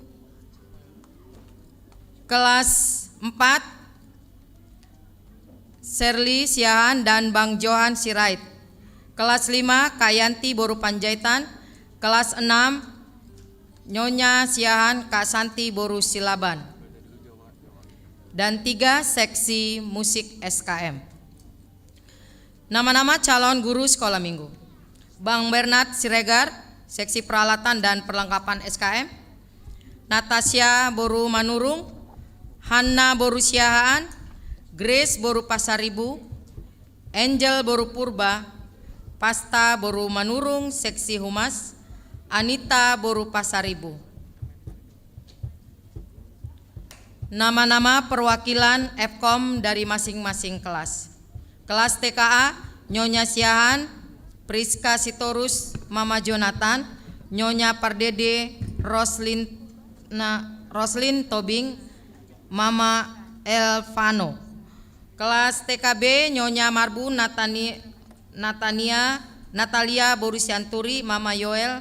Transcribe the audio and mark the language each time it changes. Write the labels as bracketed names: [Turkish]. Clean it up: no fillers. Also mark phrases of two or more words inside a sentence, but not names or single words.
[Indonesian] Kelas 4 Serli Siahan dan Bang Johan Sirait. Kelas 5 Kayanti Boru Panjaitan. Kelas 6 Nyonya Siahan Kak Santi Boru Silaban. Dan 3 seksi musik SKM. Nama-nama calon guru sekolah minggu. Bang Bernard Siregar, seksi peralatan dan perlengkapan SKM. Natasha Boru Manurung. Hanna Boru Siahaan. Grace Boru Pasaribu. Angel Boru Purba. Pasta Boru Manurung, seksi humas. Anita Boru Pasaribu. Nama-nama perwakilan Fkom dari masing-masing kelas. Kelas TKA Nyonya Siahan, Priska Sitorus, Mama Jonathan. Nyonya Pardede Roslin Tobing, Mama Elvano. Kelas TKB Nyonya Marbu Natalia Boru Sianturi, Mama Yoel.